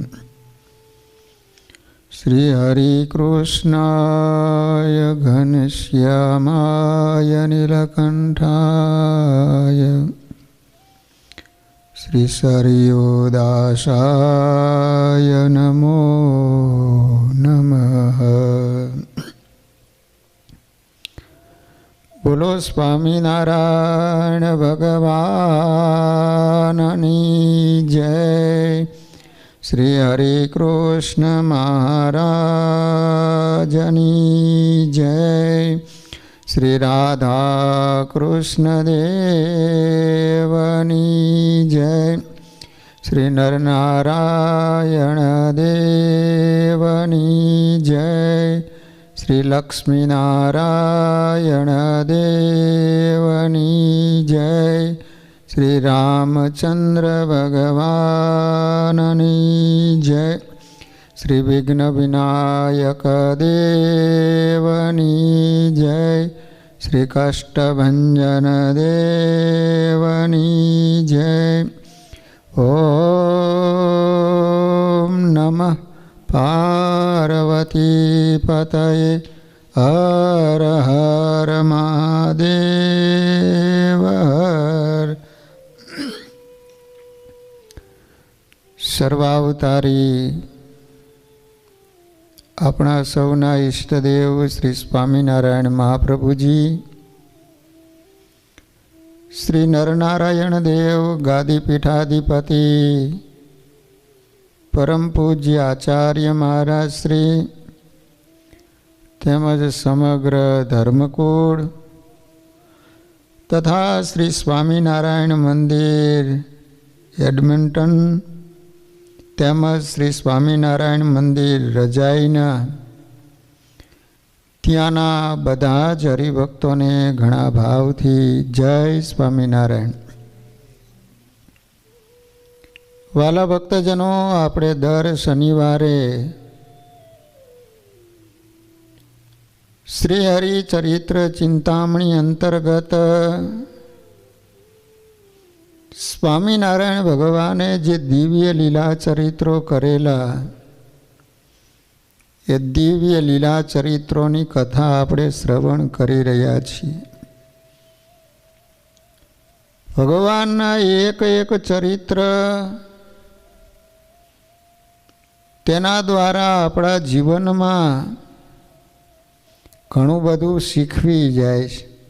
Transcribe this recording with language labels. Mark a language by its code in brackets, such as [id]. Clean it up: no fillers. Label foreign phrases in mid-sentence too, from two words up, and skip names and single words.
[sa] श्री हरिकृष्णाय घनश्यामाय नीलकण्ठाय श्री सरयोदासाय नमो नमः। [gu] બોલો સ્વામીનારાયણ ભગવાનની જય। શ્રી હરે કૃષ્ણ મહારાજની જય। શ્રી રાધા કૃષ્ણ દેવની જય। શ્રી નરનારાયણ દેવની જય। શ્રી લક્ષ્મી નારાયણ દેવની જય। શ્રી રામચંદ્ર ભગવાનની જય। શ્રી વિઘ્ન વિનાયક દેવની જય। શ્રી કષ્ટભંજન દેવની જય। [sa] ओम नमः पार्वती पतये हर हर महादेव हर। [gu] સર્વાવતારી અપના સૌના ઇષ્ટદેવ શ્રી સ્વામીનારાયણ મહાપ્રભુજી, શ્રી નરનારાયણ દેવ ગાદી પીઠાધિપતિ પરમ પૂજ્ય આચાર્ય મહારાજ શ્રી તેમજ સમગ્ર ધર્મકુળ તથા શ્રી સ્વામિનારાયણ મંદિર એડમિન્ટન તેમજ શ્રી સ્વામિનારાયણ મંદિર રજાઈના ત્યાંના બધા જ હરિભક્તોને ઘણા ભાવથી જય સ્વામિનારાયણ। વાલા ભક્તજનો, આપણે દર શનિવારે શ્રી હરિ ચરિત્ર ચિંતામણી અંતર્ગત સ્વામીનારાયણ ભગવાને જે દિવ્ય લીલા ચરિત્રો કરેલા એ દિવ્ય લીલા ચરિત્રો કી કથા આપણે શ્રવણ કરી રહ્યા છીએ। ભગવાન એક એક ચરિત્ર તેના દ્વારા અપના જીવન મેં ઘણું બધું શીખવી જાય છે।